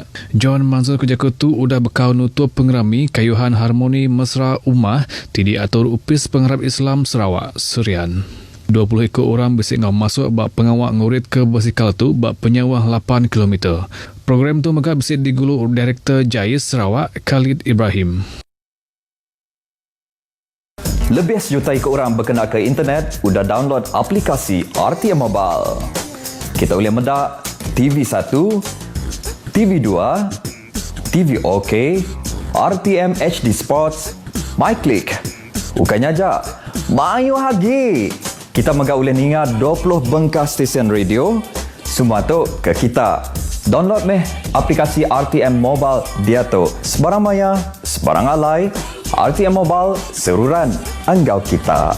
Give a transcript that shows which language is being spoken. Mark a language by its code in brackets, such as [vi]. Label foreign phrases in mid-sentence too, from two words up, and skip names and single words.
[iba] John manzur kejaku tu udah bekau nutup pengerami kayuhan harmoni mesra ummah ti diatur upis pengharap Islam Sarawak Serian. 20 ekor orang bisik ngau masuk bak pengawak ngurit ke basikal tu bak penyawah 8 km. Program tu megak bisik digulu Direktur Jais Sarawak Khalid Ibrahim. Lebih sejuta ekor orang berkenal ke internet udah download aplikasi RTM Mobile. Kita boleh medak TV1, TV2, TV OK, RTM HD Sports, MyClick. Bukannya aja, mayu lagi. Kita megak boleh ningat 20 bengkah stesen radio. Semua tu ke kita. Download meh aplikasi RTM Mobile dia tu. Sebarang maya, sebarang alai. RTM Mobile, seruran anggau kita.